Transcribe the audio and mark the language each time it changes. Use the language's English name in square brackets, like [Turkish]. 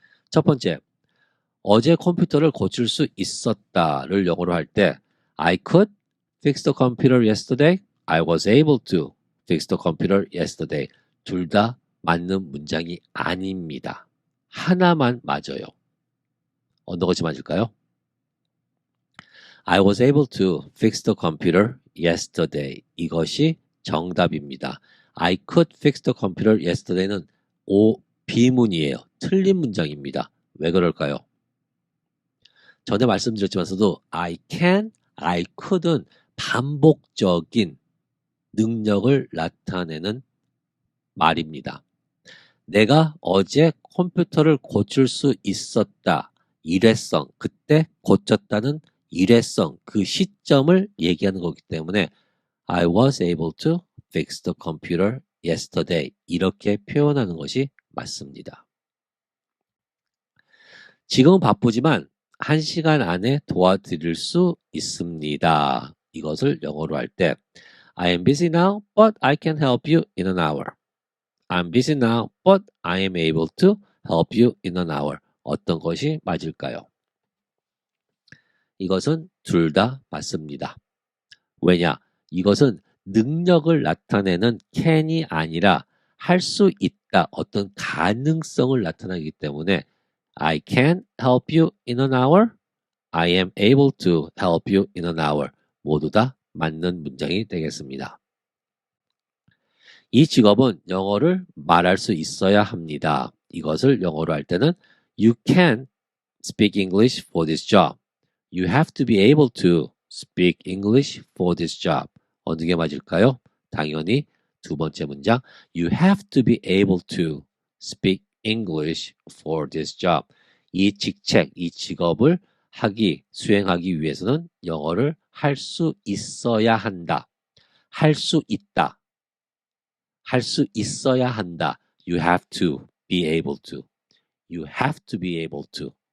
[Korean] 첫 번째, 어제 컴퓨터를 고칠 수 있었다를 영어로 할 때 [English] I could fix the computer yesterday. I was able to fix the computer yesterday. [Korean] 둘 다 맞는 문장이 아닙니다. 하나만 맞아요. 어느 것이 맞을까요? [English] I was able to fix the computer yesterday. [Korean] 이것이 정답입니다. [English] I could fix the computer yesterday [Korean] 는 비문이에요. 틀린 문장입니다. 왜 그럴까요? 전에 말씀드렸지만서도 I can, I could은 반복적인 능력을 나타내는 말입니다. 내가 어제 컴퓨터를 고칠 수 있었다. 일회성, 그때 고쳤다는 일회성, 그 시점을 얘기하는 거기 때문에 [English] I was able to fix the computer yesterday. [Korean] 이렇게 표현하는 것이 맞습니다. 지금은 바쁘지만 1시간 안에 도와드릴 수 있습니다. 이것을 영어로 할 때 [English] I am busy now, but I can help you in an hour. I'm busy now, but I am able to help you in an hour. [Korean] 어떤 것이 맞을까요? 이것은 둘 다 맞습니다. 왜냐? 이것은 능력을 나타내는 can이 아니라 할 수 있다, 어떤 가능성을 나타내기 때문에 [English] I can help you in an hour. I am able to help you in an hour. [Korean] 모두 다 맞는 문장이 되겠습니다. 이 직업은 영어를 말할 수 있어야 합니다. 이것을 영어로 할 때는 [English] You can speak English for this job. You have to be able to speak English for this job. [Korean] 어느 게 맞을까요? 당연히 두 번째 문장 [English] You have to be able to speak English for this job. [Korean] 이 직책, 이 직업을 수행하기 위해서는 영어를 할 수 있어야 한다. 할 수 있다. 할 수 있어야 한다. [English] You have to be able to. You have to be able to.